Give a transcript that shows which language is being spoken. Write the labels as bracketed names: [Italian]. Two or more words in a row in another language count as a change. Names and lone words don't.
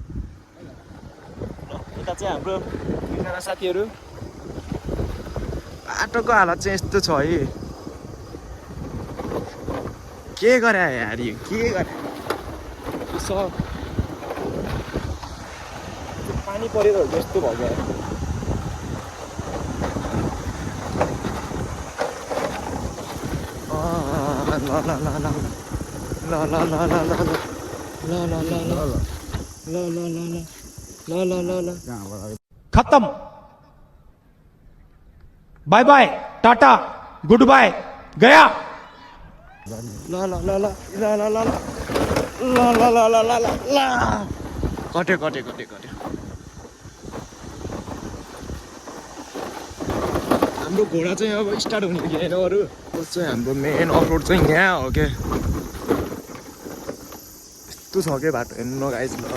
[Nepali] यता चाहिँ हाम्रो 2जना साथीहरू। बाटोको हालत चाहिँ यस्तो छ है, के गरे यार, यो के गरे। पानी परेर जस्तो भयो। [English] खत्म, bye bye, टाटा, good bye, गया। [Nepali] कट्यो। हाम्रो घोडा चाहिँ अब स्टार्ट हुने कि होइन अरू। चाहिँ हाम्रो मेन अफरोड चाहिँ यहाँ हो क्या। यस्तो छ क्या बाटो, हेर्नु न गाइस।